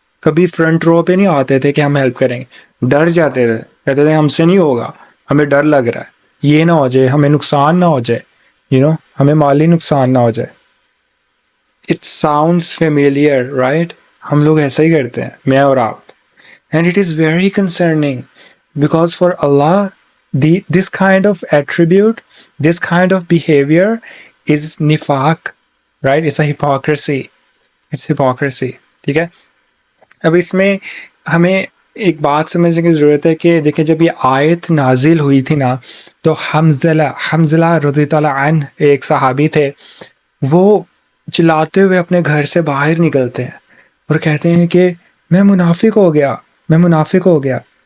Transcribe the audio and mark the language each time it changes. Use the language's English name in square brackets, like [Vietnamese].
[Urdu] کبھی فرنٹ رو پہ نہیں آتے تھے کہ ہم ہیلپ کریں گے, ڈر جاتے تھے, کہتے تھے ہم سے نہیں ہوگا, ہمیں ڈر لگ رہا ہے, یہ نہ ہو جائے, ہمیں نقصان نہ ہو جائے, ہمیں مالی نقصان نہ ہو جائے. [English] It sounds familiar, right. [Urdu] ہم لوگ ایسا ہی کرتے ہیں, میں اور آپ. [English] And it is very concerning because for Allah this kind of attribute, this kind of behavior is nifaq, right. It's a hypocrisy, it's hypocrisy. [Urdu] ٹھیک ہے. اب اس میں ہمیں ایک بات سمجھنے کی ضرورت ہے کہ دیکھیں جب یہ آیت نازل ہوئی تھی نا تو حنظلہ رضی اللہ عنہ ایک صحابی تھے, وہ چلاتے ہوئے اپنے گھر سے باہر نکلتے ہیں اور کہتے ہیں کہ میں منافق ہو گیا, میں منافق ہو گیا.